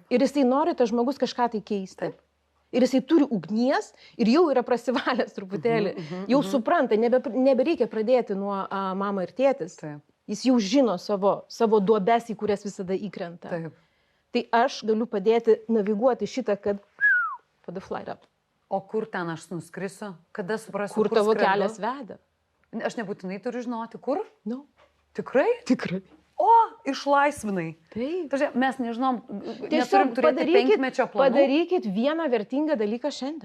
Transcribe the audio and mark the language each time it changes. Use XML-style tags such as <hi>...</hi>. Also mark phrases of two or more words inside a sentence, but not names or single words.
<lt>Ir jisai nori tas žmogus kažką tai keisti. Taip. Ir jisai turi ugnies ir jau yra prasivalęs truputėlį. Jau supranta, nebereikia pradėti nuo mama ir tėtis. Taip. Jis jau žino savo duobes, į kurias visada įkrenta. Taip. Tai aš galiu padėti naviguoti šitą, kad</lt> <en>for the flight up.</en> <lt>O kur ten aš nuskrisiu? Kada suprasiu, kur tavo kelias veda? Aš nebūtinai turiu žinoti, kur? No. Tikrai? Tikrai. O, išlaisvinai. Taip. Mes nežinom, tiesiog neturim turėti 5-mečio planų. Padarykit vieną vertingą dalyką šiandien.</lt>